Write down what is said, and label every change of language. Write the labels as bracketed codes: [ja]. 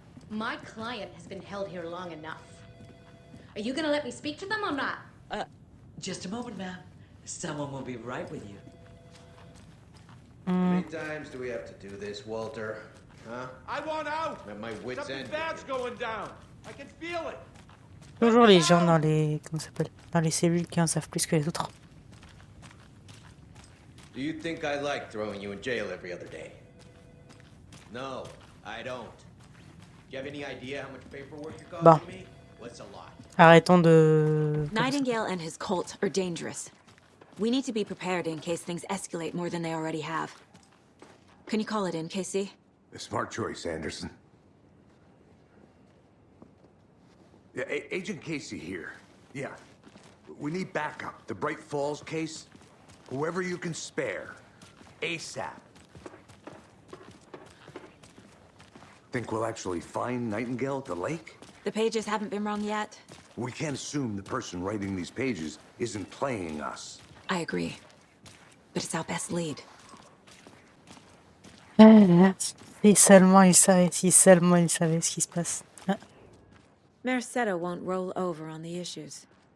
[en] My client has been held here long enough. Are you gonna let me speak to them or not? Just a moment, ma'am. Someone will be right with you. How many times do we have to do this, Walter? Huh? I want out! I'm at my wit's Something end. bad's going down. I can feel it. [fr] Toujours les gens dans les... Comment ça s'appelle? Dans les cellules qui en savent plus que les autres. [en] Do you think I like throwing you in jail every other day? No, I don't. Do you have any idea how much paperwork you're causing [fr] Bon. [en] me? What's a lot? [fr] Arrêtons de... [en] Nightingale and his cult are dangerous. We need to be prepared in case things escalate more than they already have. Can you call it in, Casey? A smart choice, Anderson. Yeah, Agent Casey here. Yeah. We need backup. The Bright Falls case. Whoever you can spare. ASAP. Think we'll actually find Nightingale at the lake? The pages haven't been wrong yet. We can't assume the person writing these pages isn't playing us. I agree. But it's our best lead. [fr] Si seulement il savait ce qui se passe. Ah. [en] Mercado won't roll over on the issues.